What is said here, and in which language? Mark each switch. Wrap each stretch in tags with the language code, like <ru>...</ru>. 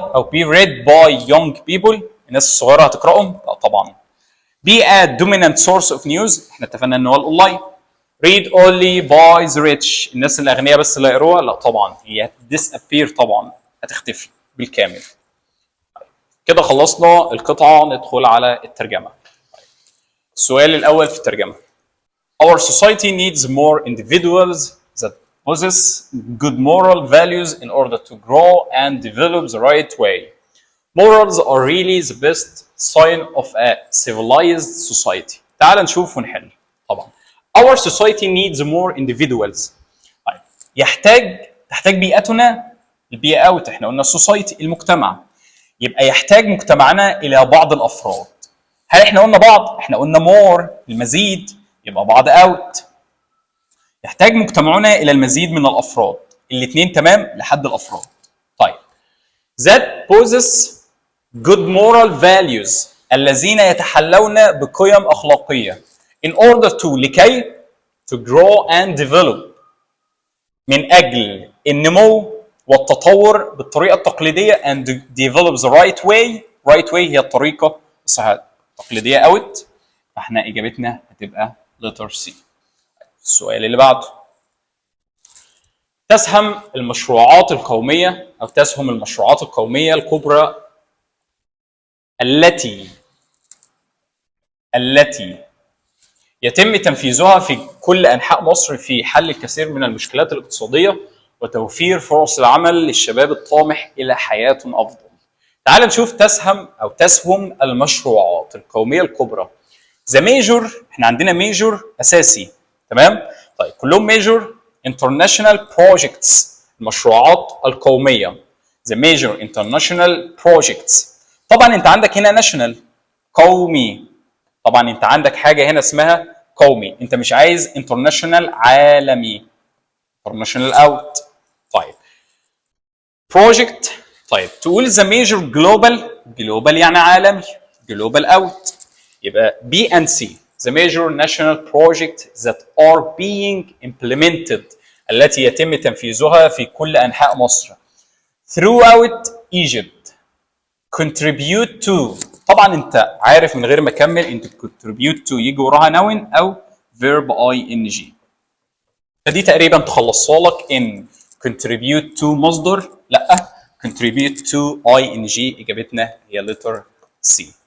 <en>be read by young people،</en> <ar>الناس الصغيره هتقراهم؟ لا طبعا.</ar> <en>be a dominant source of news،</en> <ar>احنا اتفقنا ان هو الاونلاين.</ar> <en>read only by the rich،</en> <ar>الناس الاغنياء بس اللي يقروها؟ لا طبعا، هي disappear طبعا، هتختفي بالكامل. كده خلصنا القطعه، ندخل على الترجمه. السؤال الاول في الترجمه</ar> <en>our society needs more individuals that possess good moral values in order to grow and develop the right way. Morals are really the best sign of a civilized society.</en> <ar>تعال نشوف ونحل.</ar> <en>طبعا our society needs more individuals.</en> <ar>طيب تحتاج بيئتنا، البيئة اوت، احنا قلنا السوسايتي المجتمع، يبقى يحتاج مجتمعنا الى بعض الافراد. هل احنا قلنا بعض؟ احنا قلنا more المزيد، يبقى بعض اوت. يحتاج مجتمعنا الى المزيد من الافراد، الاثنين تمام لحد الافراد.</ar> <en>طيب that possess good moral values،</en> <ar>الذين يتحلون بقيم اخلاقيه</ar> <en>in order to لكي to grow and develop،</en> <ar>من اجل النمو والتطور بالطريقه التقليديه</ar> <en>and develop the right way.</en> <ar>right way هي الطريقه الصحيحه، التقليديه اوت، فاحنا اجابتنا هتبقى letter C. السؤال اللي بعده تسهم المشروعات القوميه الكبرى التي يتم تنفيذها في كل انحاء مصر في حل الكثير من المشكلات الاقتصاديه وتوفير فرص العمل للشباب الطامح الى حياه افضل. تعال نشوف تسهم المشروعات القوميه الكبرى. ذا ميجور، احنا عندنا ميجور اساسي، تمام؟ طيب كلهم ميجور انترناشونال بروجكتس، المشروعات القوميه. ذا ميجور انترناشونال بروجكتس. طبعا انت عندك هنا ناشونال قومي، طبعا انت عندك حاجه هنا اسمها قومي، انت مش عايز انترناشونال عالمي، انترناشونال اوت. طيب بروجكت</ar> <en>طيب تقول the major global</en> <ar>يعني عالمي،</ar> <en>global out، يبقى B and C the major national project that are being implemented</en> <ar>التي يتم تنفيذها في كل أنحاء مصر</ar> <en>throughout Egypt contribute to.</en> <ar>طبعا انت عارف من غير ما اكمل انت contribute to يجي وراها noun او verb ing، فدي تقريبا تخلصها لك ان contribute to مصدر، لا contribute to ing اجابتنا هي letter C.</ar>